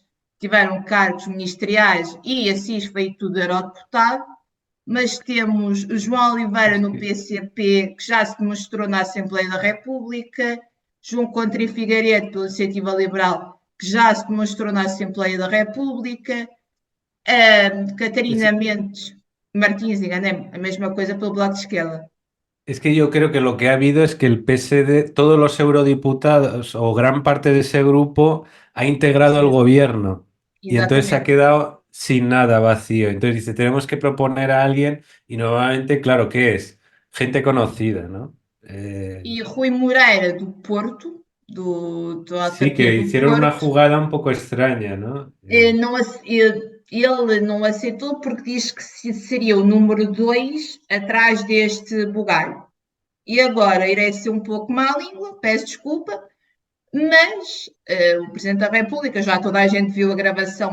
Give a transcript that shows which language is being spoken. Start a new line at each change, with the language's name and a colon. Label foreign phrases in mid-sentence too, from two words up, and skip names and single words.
Portuguese: tiveram cargos ministeriais e Assis foi tudo eurodeputado, mas temos o João Oliveira no PCP, que já se demonstrou na Assembleia da República, João Coutinho Figueiredo pela Iniciativa Liberal, que já se demonstrou na Assembleia da República, Catarina Mendes Martins, enganei-me, a mesma coisa pelo Bloco de Esquerda.
Spanish: Es que yo creo que lo que ha habido es que el PSD, todos los eurodiputados o gran parte de ese grupo ha integrado el gobierno y entonces se ha
Portuguese: Exatamente.
Spanish: quedado sin nada vacío. Entonces dice, tenemos que proponer a alguien y nuevamente, claro, ¿qué es? Gente conocida, ¿no?
Portuguese: E Rui Moreira, do Porto, do
Spanish: Sí,
Portuguese: ATP
Spanish: que
Portuguese: do
Spanish: hicieron una
Portuguese: Porto,
Spanish: jugada un poco extraña, ¿no?
Portuguese: não, ele não aceitou porque diz que seria o número 2 atrás deste bugalho. E agora irei ser um pouco má língua, peço desculpa, mas o Presidente da República, já toda a gente viu a gravação